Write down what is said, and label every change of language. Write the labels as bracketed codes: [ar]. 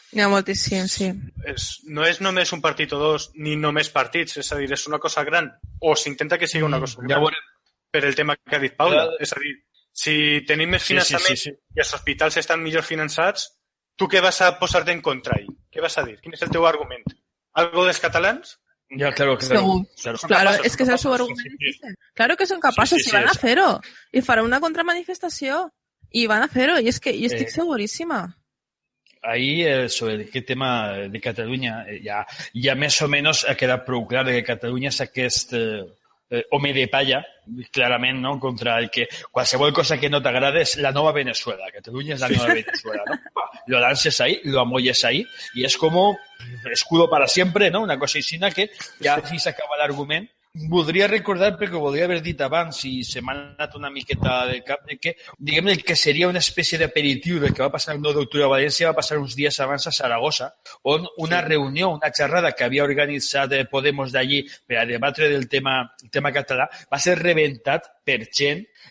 [ca] N'hi ha moltíssim, sí. No és només un partit o dos, ni només partits, és a dir, és una cosa gran. O s'intenta que sigui una cosa gran. Per el tema que ha dit Paula. És a dir, Si tenim més finançament i els hospitals estan millor finançats, tu què vas a posar-te en contra ahí? ¿Qué vas a dir? [es] ¿Quién es [ca] el teu argument? ¿Algo dels catalans? [es] Ya, claro. Claro, es que es su argumento. Claro que son capaces y van a hacerlo. Y farán una contramanifestación y van a hacerlo. Y es que yo estoy segurísima. Ahí, sobre qué tema [ca] de Catalunya, ja més o menys ha quedat prou clar que Catalunya és aquest home de palla, clarament, no? Contra el que qualsevol cosa que no t'agrada és la nova Venezuela. Catalunya és la nova Venezuela, ¿no? [es] Lo lances ahí, lo amolles ahí, y es como escudo para siempre, ¿no? [ca] Una cosa així que ja així s'acaba l'argument. Voldria recordar, perquè ho voldria haver dit abans i se m'ha anat una miqueta del cap, que diguem el que seria una espècie d'aperitiu del que va passar el 9 d'octubre a València va passar uns dies abans a Saragossa, on una reunió, una xerrada que havia organitzat Podemos d'allí per a debatre del tema català va ser rebentat per gent,